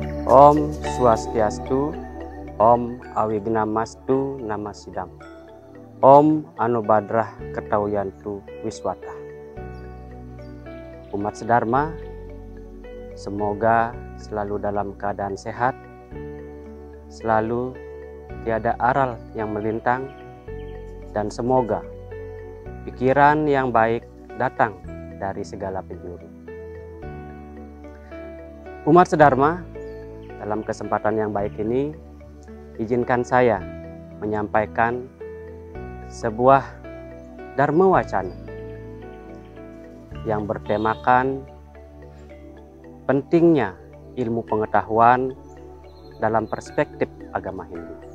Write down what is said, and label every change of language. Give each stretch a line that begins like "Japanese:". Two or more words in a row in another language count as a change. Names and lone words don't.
Sanskrit: Om Swastiastu, Om Awignamastu Namasidam, Om Anubadrah Ketawiyantu Wiswata.
Indonesian: Umat sedharma, semoga selalu dalam keadaan sehat, selalu tiada aral yang melintang, dan semoga pikiran yang baik datang dari segala penjuru. Umat sedharma, dalam kesempatan yang baik ini, izinkan saya menyampaikan sebuah dharma wacana yang bertemakan pentingnya ilmu pengetahuan dalam perspektif agama Hindu.